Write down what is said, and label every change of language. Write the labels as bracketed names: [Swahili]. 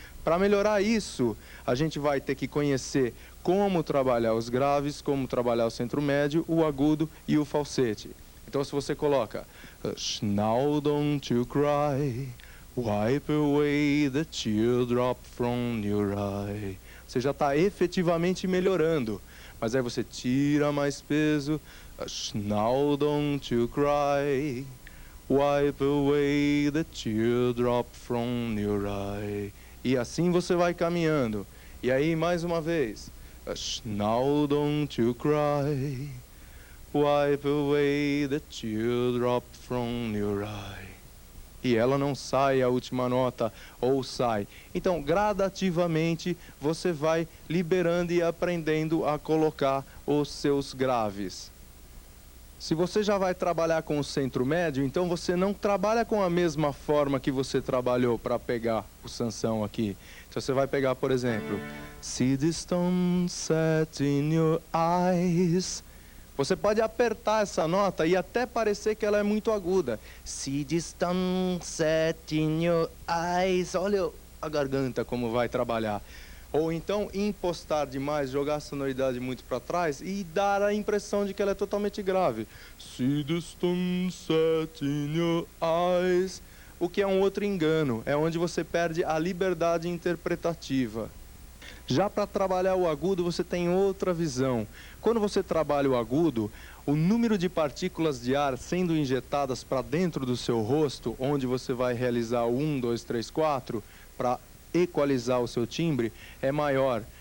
[Portuguese] Para melhorar isso, a gente vai ter que conhecer como trabalhar os graves, como trabalhar o centro médio, o agudo e o falsete. Então, se você coloca [English] now don't you cry, wipe away the teardrop from your eye, [Portuguese] você já está efetivamente melhorando. Mas aí você tira mais peso. [English] Now don't you cry, wipe away the teardrop from your eye. [Portuguese] E assim você vai caminhando. E aí, mais uma vez. [English] Now don't you cry, wipe away the teardrop from your eye. [Portuguese] E ela não sai a última nota, ou sai. Então, gradativamente, você vai liberando e aprendendo a colocar os seus graves. Se você já vai trabalhar com o centro médio, então você não trabalha com a mesma forma que você trabalhou para pegar o Sansão aqui. Então você vai pegar, por exemplo, [English] See the stone set in your eyes. [Portuguese] Você pode apertar essa nota e até parecer que ela é muito aguda. [English] See the stone set in your eyes. [Portuguese] Olha a garganta como vai trabalhar. Ou então impostar demais, jogar a sonoridade muito para trás e dar a impressão de que ela é totalmente grave. [English] See the stone set in your eyes. [Portuguese] O que é um outro engano, é onde você perde a liberdade interpretativa. Já para trabalhar o agudo, você tem outra visão. Quando você trabalha o agudo, o número de partículas de ar sendo injetadas para dentro do seu rosto, onde você vai realizar o 1, 2, 3, 4, para equalizar o seu timbre, é maior.